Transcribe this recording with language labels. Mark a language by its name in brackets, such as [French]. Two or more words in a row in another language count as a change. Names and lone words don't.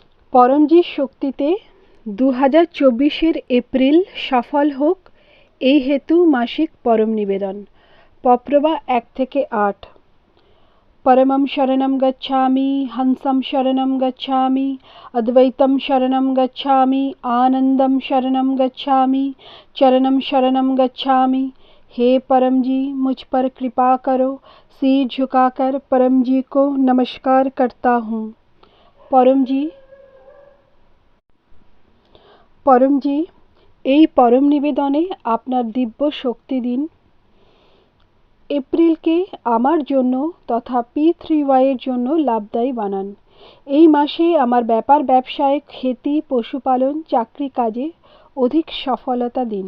[Bangla] পরমজিৎ শক্তিতে 2024-এর এপ্রিল সফল হোক এই হেতু মাসিক পরম নিবেদন। পপ্রভা 1 থেকে 8। [Sanskrit] परमं शरणं गच्छामि, हंसं शरणं गच्छामि, अद्वैतं शरणं गच्छामि, आनंदं शरणं गच्छामि, चरणं शरणं गच्छामि। [Hindi] हे परम जी, मुझ पर कृपा करो। सिर झुकाकर परम जी को नमस्कार करता हूँ। [Bangla] परम जी এই পরম নিবেদনে আপনার দিব্য শক্তি দিন। এপ্রিলকে আমার জন্য তথা P3Y এর জন্য লাভদায়ী বানান। এই মাসে আমার ব্যাপার ব্যবসায়, খেতি, পশুপালন, চাকরি কাজে অধিক সফলতা দিন।